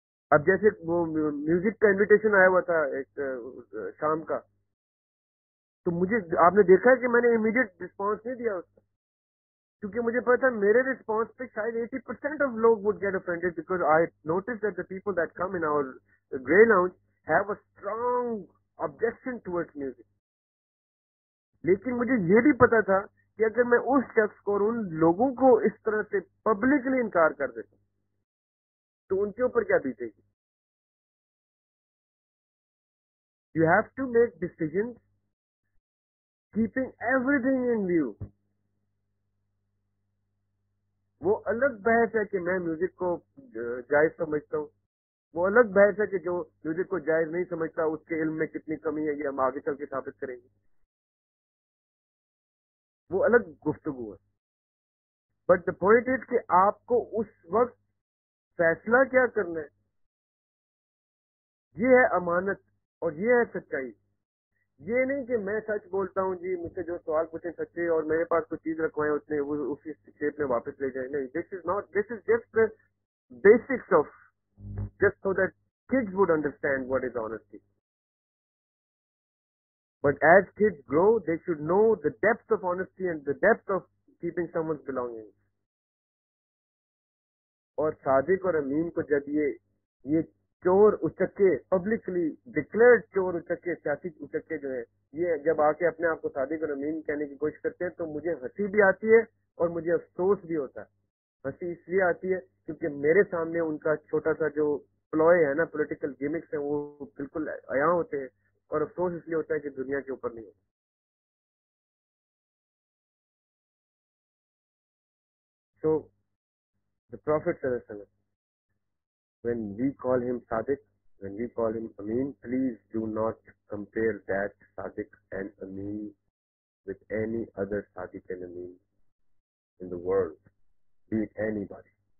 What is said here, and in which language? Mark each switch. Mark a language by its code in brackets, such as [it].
[ur] اب جیسے وہ میوزک کا انویٹیشن آیا ہوا تھا ایک شام کا، تو مجھے آپ نے دیکھا ہے کہ میں نے امیڈیٹ رسپانس نہیں دیا اس کا، کیونکہ مجھے پتا تھا میرے رسپانس پہ شاید 80% آف لوگ [en] Would get offended because I notice that the people that come in our grey lounge have a strong objection towards music. [ur] لیکن مجھے یہ بھی پتا تھا کہ اگر میں اس شخص کو اور ان لوگوں کو اس طرح سے پبلکلی انکار کر دیتا تو ان کے اوپر کیا بیتے گی. [en] You have to make decision keeping everything in view. [ur] وہ الگ بحث ہے کہ میں میوزک کو جائز سمجھتا ہوں، وہ الگ بحث ہے کہ جو میوزک کو جائز نہیں سمجھتا اس کے علم میں کتنی کمی ہے، یہ ہم آگے چل کے ثابت کریں گے. وہ الگ گفتگو ہے. [en] but the point is [ur] کہ آپ کو اس وقت فیصلہ کیا کرنا ہے. یہ ہے امانت اور یہ ہے سچائی. یہ نہیں کہ میں سچ بولتا ہوں جی مجھ سے جو سوال پوچھیں سچے اور میرے پاس کوئی چیز رکھوائیں اس نے وہ اسی شیپ میں واپس لے جائیں. نہیں, [en] This is not, this is just basics of just so that kids would understand what is honesty. But as kids grow, they should know the depth of honesty and the depth of keeping someone's belongings. [ur] اور صادق اور امین کو جب یہ چور اچکے publicly declared چور اچکے سیاسی اچکے جو ہیں یہ جب آ کے اپنے آپ کو صادق اور امین کہنے کی کوشش کرتے ہیں تو مجھے ہنسی بھی آتی ہے اور مجھے افسوس بھی ہوتا ہے. ہنسی اس لیے آتی ہے کیونکہ میرے سامنے ان کا چھوٹا سا جو پلوئے ہے نا, پولیٹیکل گیمکس ہیں, وہ بالکل عیاں ہوتے ہیں, اور افسوس اس لیے ہوتا ہے کہ دنیا کے اوپر نہیں ہوتا. [en] So the Prophet صلی اللہ علیہ وسلم, when we call him Sadiq, when we call him Amin, please do not compare that Sadiq and Amin with any other Sadiq and Amin in the world, be it anybody.